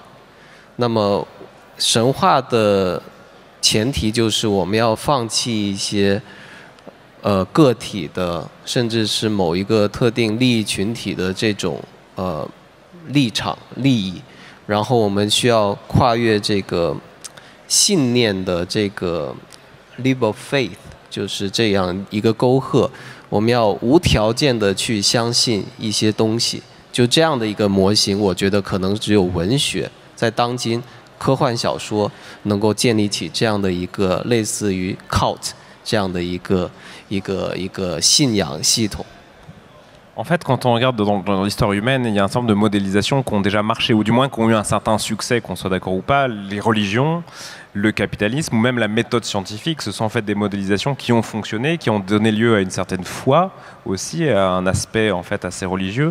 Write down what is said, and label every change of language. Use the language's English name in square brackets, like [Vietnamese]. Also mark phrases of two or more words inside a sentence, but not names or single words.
[Chinese] 那么神话的前提就是我们要放弃一些个体的，甚至是某一个特定利益群体的这种立场利益，然后我们需要跨越这个信念的这个 [English] leap of faith， [Chinese] 就是这样一个沟壑，我们要无条件的去相信一些东西，就这样的一个模型，我觉得可能只有文学在当今科幻小说能够建立起这样的一个类似于 cult 这样的一个信仰系统。 [French] En fait, quand on regarde dans l'histoire humaine, il y a un certain nombre de modélisations qui ont déjà marché, ou du moins qui ont eu un certain succès, qu'on soit d'accord ou pas. Les religions, le capitalisme ou même la méthode scientifique, ce sont en fait des modélisations qui ont fonctionné, qui ont donné lieu à une certaine foi aussi, à un aspect en fait assez religieux.